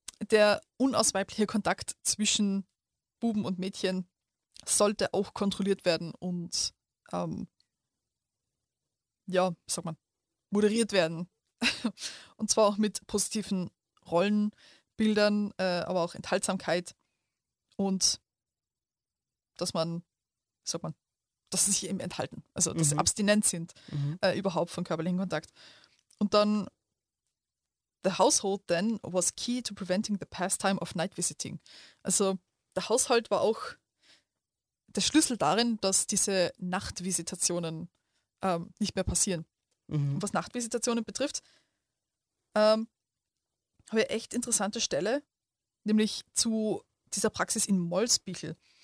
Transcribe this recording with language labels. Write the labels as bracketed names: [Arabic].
[German] Der unausweibliche Kontakt zwischen Buben und Mädchen sollte auch kontrolliert werden und ja, sag mal, moderiert werden. Und zwar auch mit positiven Rollenbildern, aber auch Enthaltsamkeit und dass man, sag mal, dass sie sich eben enthalten, also dass, mhm, sie abstinent sind, mhm, überhaupt von körperlichem Kontakt. Und dann, [English] the household then was key to preventing the pastime of night visiting. [German] Also der Haushalt war auch der Schlüssel darin, dass diese Nachtvisitationen nicht mehr passieren. Mhm. Und was Nachtvisitationen betrifft, habe ich echt interessante Stelle, nämlich zu dieser Praxis in Molsbichl.